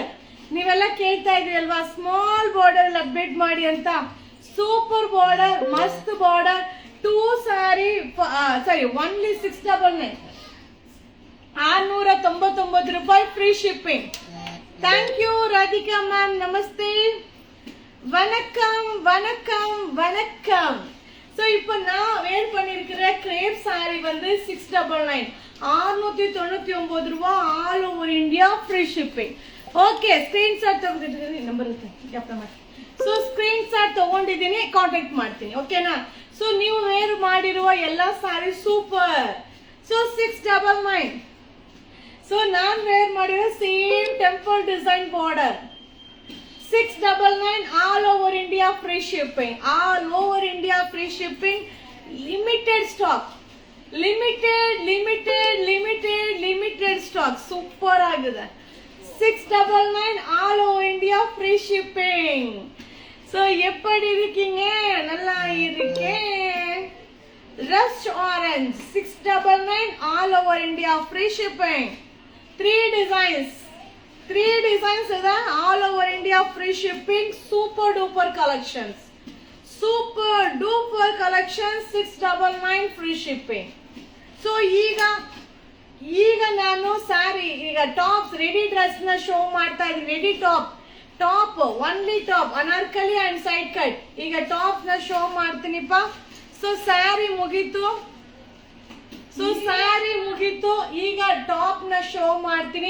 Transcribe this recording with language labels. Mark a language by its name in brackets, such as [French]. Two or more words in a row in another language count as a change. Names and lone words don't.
[Kannada] ನೀವೆಲ್ಲ ಕೇಳ್ತಾ ಇದ್ರಿ ಅಲ್ವಾ [English] small border update [Kannada] ಮಾಡಿ ಅಂತ. [English] super border, mast border. two saree sorry only 699 699 free shipping. thank you Radhika ma'am, namaste, [Tamil] வணக்கம் வணக்கம் வணக்கம். ஸோ இப்போ நான் வேர் பண்ணியிருக்கிற கிரேப் சாரி வந்து 699 699 ரூபா, [English] all over India free shipping. [Kannada] ಓಕೆ, ಸ್ಕ್ರೀನ್ಶಾಟ್ ತಗೊಂಡಿದ್ದೀನಿ, ನಂಬರ್ ಸೊ ಸ್ಕ್ರೀನ್ಶಾಟ್ ತಗೊಂಡಿದ್ದೀನಿ, ಕಾಂಟ್ಯಾಕ್ಟ್ ಮಾಡ್ತೀನಿ, ಓಕೆನಾ. ಸೊ ನೀವು ವೇರ್ ಮಾಡಿರುವ ಎಲ್ಲ ಸಾರಿ ಸೂಪರ್. ಸೊ 699. ಸೊ ನಾನು ವೇರ್ ಮಾಡಿರೋ [English] same temple design border [Kannada] 699 [English] all over India free shipping. All over India free shipping. Limited stock. Limited stock. [Kannada] Super ಆಗಿದೆ. [English] 699 all over India free shipping. [Tamil] So எப்படி இருக்கீங்க? நல்லா இருக்கேன். [English] Rust orange 699 all over India free shipping. 3 designs ಇದೆ, all over India free shipping. Super duper collections 699 free shipping. [Kannada] ಸೊ ಈಗ ನಾನು ಸ್ಯಾರಿ, ಈಗ [English] tops ready dress [Kannada] ನ ಶೋ ಮಾಡ್ತಾ ಇದ್ದೀನಿ. [English] ready top only top anarkali and side cut. [Kannada] ಈಗ ಟಾಪ್ ನ ಶೋ ಮಾಡ್ತೀನಿಪ್ಪ. ಸೊ ಸ್ಯಾರಿ ಮುಗೀತು, ಈಗ ಟಾಪ್ ನ ಶೋ ಮಾಡ್ತೀನಿ.